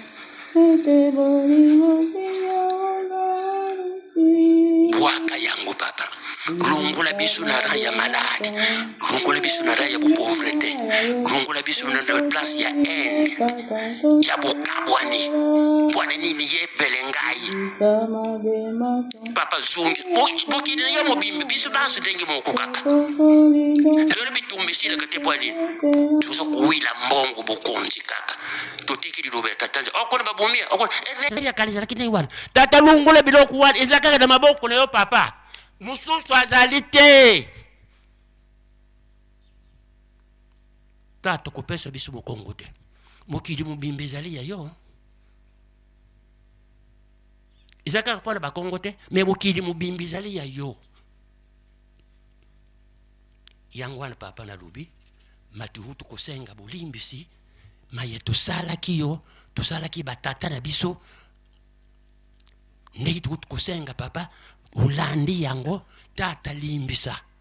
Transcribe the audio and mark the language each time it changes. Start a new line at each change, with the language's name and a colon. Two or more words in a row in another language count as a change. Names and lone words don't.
Lingala: bwaka yango papa lungola biso na rang ya malade lungola biso na rang ya pauvreté lungola biso na place ya haine ya bokabwani bwana nini yepele ngai papa zungi bokidina ya mobimbi biso baso ndenge moko kaka lelo bitumbisile kate bwani tuzo kuwila mbongo bokonzi kaka totiki lilobe tatanze okona babumia okona ya kanisa lakini wana tata lungola biloko wana ezaka na maboko na yo papa mususu azali te tata kopesa biso bokongo te mokili mobimba ezali ya yo eza kaka mpona bakongo te me mokili mobimba ezali ya yo yango wana papa nalobi matuhu tokosenga bolimbisi maye tosalaki yo tosalaki batata na biso ndenge tokosenga papa olandi yango tata limbisa